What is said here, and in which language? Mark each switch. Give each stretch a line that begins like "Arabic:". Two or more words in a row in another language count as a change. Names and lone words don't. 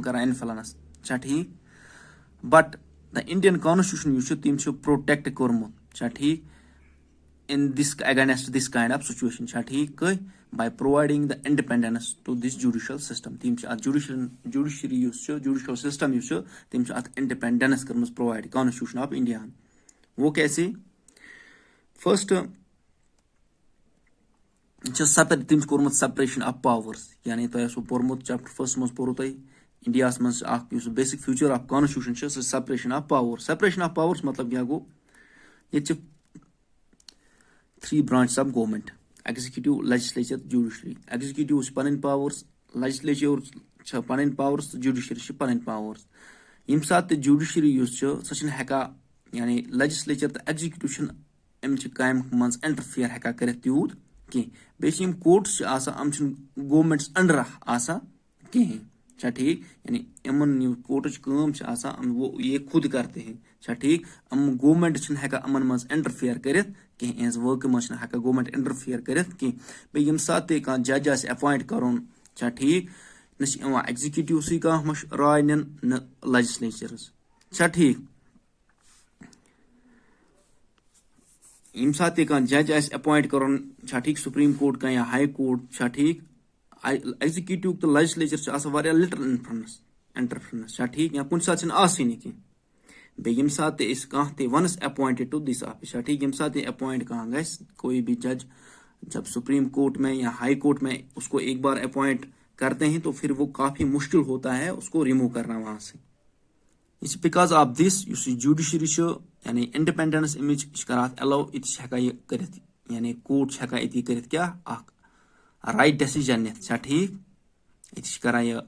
English: कर influence ठीक but the Indian constitution तम protect कोर्मुत ठीक in this against this kind of situation
Kashmiri: ठीक कह
English: by providing the independence to this judicial system तम judiciary judicial system तम independence कर provide constitution of India
Hindi: वो कैसे
English: फर्स्ट
Kashmiri: तम कोर्मुत
English: separation of powers
Kashmiri: यानी तुम पोर्मुत
English: chapter first
Kashmiri: मज पोर इंडिया मज
English: basic future of constitution separation of powers
Kashmiri: मतलब क्या गो ये
English: 3 branch of government executive legislature judiciary executive पन powers legislature पन powers judiciary पन powers
Kashmiri: यम सात
English: जुडिशरी सह
Kashmiri: हेका यानी लेजिस्लेचर तो एग्जीक्यूटिव अम काम मज इंटरफेयर हेका कर तूत कह बे कोर्ट्स
English: governments under
Kashmiri: कहें ठीक यानी
English: in court
Kashmiri: काम
Hindi: वो ये खुद करते हैं
Kashmiri: ठीक गवर्नमेंट हेका अमन मज इंटरफेयर कर कह वर्क मज हेका गवर्नमेंट इंटरफेयर कर कह बे यम सात कह
English: judge appoint
Kashmiri: कर ठीक न एग्जीक्यूटिव सी कह राय नीन न लेजिस्लेचरस ठीक यम सात
English: judge appoint
Kashmiri: कर ठीक
Hindi: सुप्रीम कोर्ट का या हाई कोर्ट
Kashmiri: ठीक एग्जीक्यूटिव तो लेजिस्लेचर
English: little interference
Kashmiri: ठीक
Hindi: या कुछ
Kashmiri: सात आसनी कह बे यम सात कह वनस
English: appointed to this office
Kashmiri: ठीक यम सात अपॉइंट कह ग
Hindi: कोई भी जज जब सुप्रीम कोर्ट में या हाई कोर्ट में उसको एक बार अपॉइंट करते हैं तो फिर वो काफी मुश्किल होता है उसको रिमूव करना वहां से
English: it's because of this judiciary
Kashmiri: यानी इंडिपेंडेंस अमिच अलाउ ये कर यानी कोर्ट हेका ये कर क्या
English: right decision
Kashmiri: नित ठीक ये कर